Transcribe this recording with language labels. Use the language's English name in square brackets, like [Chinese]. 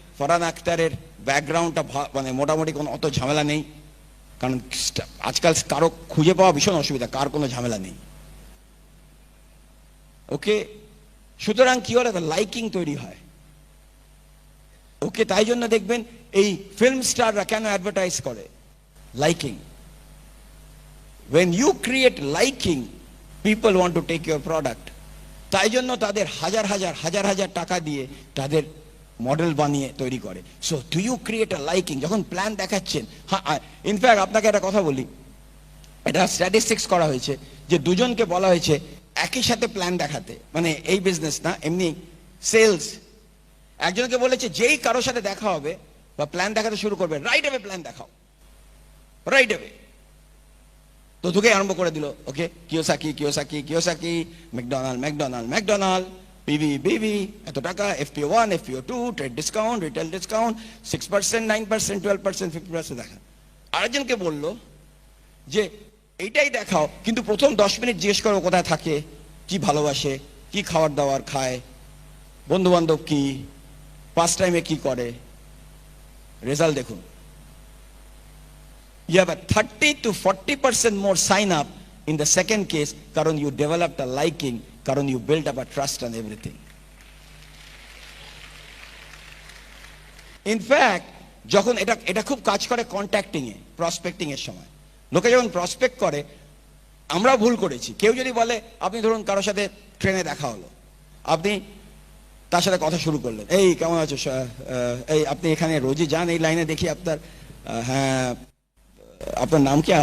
[Bangla] ফারহান আখতারের ব্যাকগ্রাউন্ডটা মানে মোটামুটি কোনো অত ঝামেলা নেই, কারণ আজকাল কারো খুঁজে পাওয়া ভীষণ অসুবিধা, কার কোনো ঝামেলা নেই, ওকে। সুতরাং কি হলে লাইকিং তৈরি হয়, ওকে। তাই জন্য দেখবেন এই ফিল্ম স্টাররা কেন অ্যাডভার্টাইজ করে, [English] liking. When you create liking, people want to take your product. [Bangla] তাই জন্য তাদের হাজার হাজার টাকা দিয়ে তাদের মডেল বানিয়ে তৈরি করে। [English] So do you create a liking? [Bangla] যখন প্ল্যান দেখাচ্ছেন, হ্যাঁ, ইনফ্যাক্ট আপনাকে একটা কথা বলি, এটা স্ট্যাটিস্টিক্স করা হয়েছে যে দুজনকে বলা হয়েছে একই সাথে প্ল্যান দেখাতে, মানে এই বিজনেস না, এমনি সেলস। একজনকে বলেছে যেই কারোর সাথে দেখা হবে বা প্ল্যান দেখাতে শুরু করবে, [English] right away [Bangla] প্ল্যান দেখাও, রাইট অ্যাওয়ে। তো দুটোকে আরম্ভ করে দিল, ওকে, কিওসাকি, ম্যাকডোনাল্ড, বিবি এত টাকা, FPO1, FPO2, trade discount, retail discount, 6%, 9%, 12%, 50% দেখা। আরেকজনকে বলল যে এইটাই দেখাও, কিন্তু প্রথম 10 মিনিট জিজ্ঞেস করো কোথায় থাকে, কি ভালোবাসে, কি খাবার দাবার খায়, বন্ধু বান্ধব কি, পাস টাইমে কি করে। রেজাল্ট দেখুন, [English] you have a 30 to 40% more sign up in the second case, কারণ you developed a liking, কারণ you built up a trust and everything. In fact, [Bangla] যখন এটা খুব কাজ করে কন্ট্যাক্টিং এ, প্রসপেক্টিং এর সময়। লোকে যখন প্রসপেক্ট করে, আমরা ভুল করেছি। কেউ যদি বলে, আপনি ধরুন কারোর সাথে ট্রেনে দেখা হলো, আপনি তার সাথে কথা শুরু করলেন, এই কেমন আছো, এই আপনি এখানে রোজই যান, এই লাইনে দেখি আপনার, হ্যাঁ আপনার নাম কি?